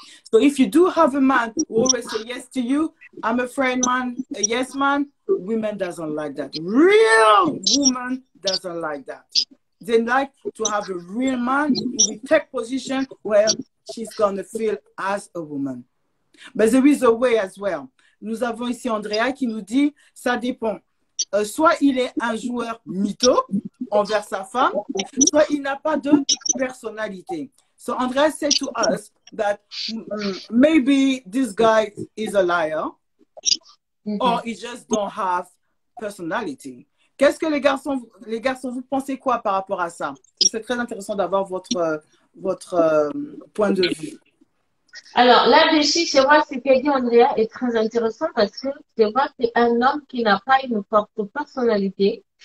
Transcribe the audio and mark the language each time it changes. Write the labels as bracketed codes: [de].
[en] So if you do have a man who always say yes to you, I'm a friend man, a yes man, women doesn't like that. Real woman doesn't like that. They like to have a real man who will take position where she's going to feel as a woman. But there is a way as well. [fr] Nous avons ici Andrea qui nous dit, ça dépend. Soit il est un joueur mytho envers sa femme, soit il n'a pas de personnalité. [en] So Andrea said to us that maybe this guy is a liar or he just don't have personality. [fr] Qu'est-ce que les garçons, vous pensez quoi par rapport à ça? C'est très intéressant d'avoir votre point de vue. Alors, là-dessus, c'est vrai, ce qu'a dit Andrea est très intéressant parce que c'est vrai que c'est un homme qui n'a pas une forte personnalité.